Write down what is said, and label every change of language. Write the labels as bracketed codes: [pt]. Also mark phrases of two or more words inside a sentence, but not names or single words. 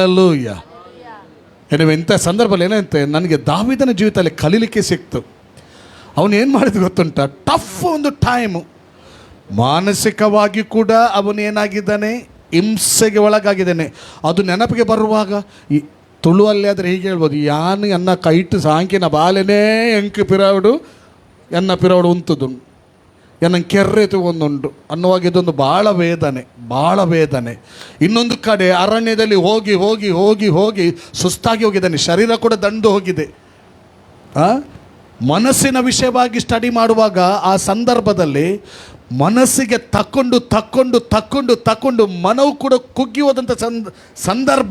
[kn] ಇಂಥ ಸಂದರ್ಭದಲ್ಲಿ ಏನಂತೆ, ನನಗೆ ದಾವೀದನ ಜೀವಿತದಲ್ಲಿ ಕಲೀಲಿಕ್ಕೆ ಸಿಕ್ತು. ಅವನೇನು ಮಾಡಿದ ಗೊತ್ತುಂಟ, ಟಫ್ ಒಂದು ಟೈಮು, ಮಾನಸಿಕವಾಗಿ ಕೂಡ ಅವನೇನಾಗಿದ್ದಾನೆ, ಹಿಂಸೆಗೆ ಒಳಗಾಗಿದ್ದಾನೆ. ಅದು ನೆನಪಿಗೆ ಬರುವಾಗ ಈ ತುಳುವಲ್ಲಿ ಆದರೆ ಹೀಗೆ ಹೇಳ್ಬೋದು, [tcy] ಯಾನು ಎನ್ನ ಕೈಟ್ ಸಾಂಕಿನ ಬಾಲೆನೇ ಎಂಕು ಪಿರಾವಡು ಎನ್ನ ಪಿರಾವಡು ಉಂತುದು ಎನ್ನ ಕೆರ್ರೆತು ಒಂದುಂಟು [kn] ಅನ್ನುವಾಗ ಇದೊಂದು ಭಾಳ ವೇದನೆ. ಇನ್ನೊಂದು ಕಡೆ ಅರಣ್ಯದಲ್ಲಿ ಹೋಗಿ ಹೋಗಿ ಹೋಗಿ ಹೋಗಿ ಸುಸ್ತಾಗಿ ಹೋಗಿದ್ದಾನೆ, ಶರೀರ ಕೂಡ ದಂಡು ಹೋಗಿದೆ. ಮನಸ್ಸಿನ ವಿಷಯವಾಗಿ ಸ್ಟಡಿ ಮಾಡುವಾಗ ಆ ಸಂದರ್ಭದಲ್ಲಿ ಮನಸ್ಸಿಗೆ ತಕ್ಕೊಂಡು ಮನವು ಕೂಡ ಕುಗ್ಗಿ ಹೋದಂಥ ಸಂದರ್ಭ.